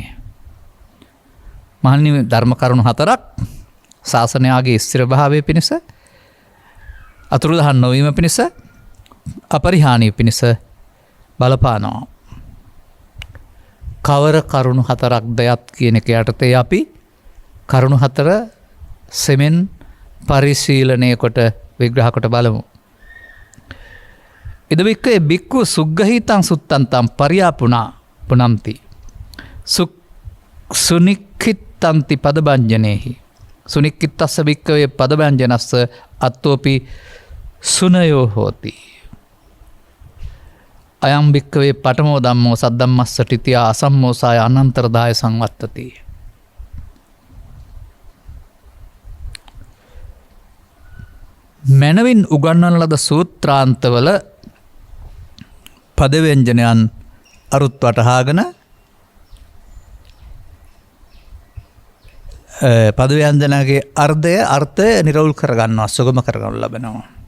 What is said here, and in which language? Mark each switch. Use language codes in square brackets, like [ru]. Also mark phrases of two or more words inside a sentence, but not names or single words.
[si] මහණෙනි, ධර්ම කරුණු 4ක් ශාසනයාගේ ස්ථිරභාවය පිණිස, අතුරුදහන් නොවීම පිණිස, අපරිහානීය පිණිස බලපානවා. කවර කරුණු 4ක්ද යත් කියන එක යටතේ අපි කරුණු 4 සෙමෙන් පරිශීලනය කොට විග්‍රහ කොට බලමු. [pi] ඉදවික්කේ බික්කු සුග්ගහිතං සුත්තන්තං පරියාපුනා පුනම්ති සුනික්ඛිත්තන්ති පදභංජනේහි සුනික්ඛිත්තස්ස බික්කවේ පදභංජනස්ස අත්තෝපි සුනයෝ හෝති. අයම් බික්කවේ පඨමෝ ධම්මෝ සද්දම්මස්ස තිතියා අසම්මෝසාය අනන්තරදාය සංවත්තති. [si] මැනවින් උගන්වන ලද සූත්‍රාන්තවල පදව්‍යංජනයන් අරුත් වටහාගෙන පදව්‍යංජනගේ අර්ථය නිරවුල් කරගන්නවා, සුගම කරගනු ලබනවා.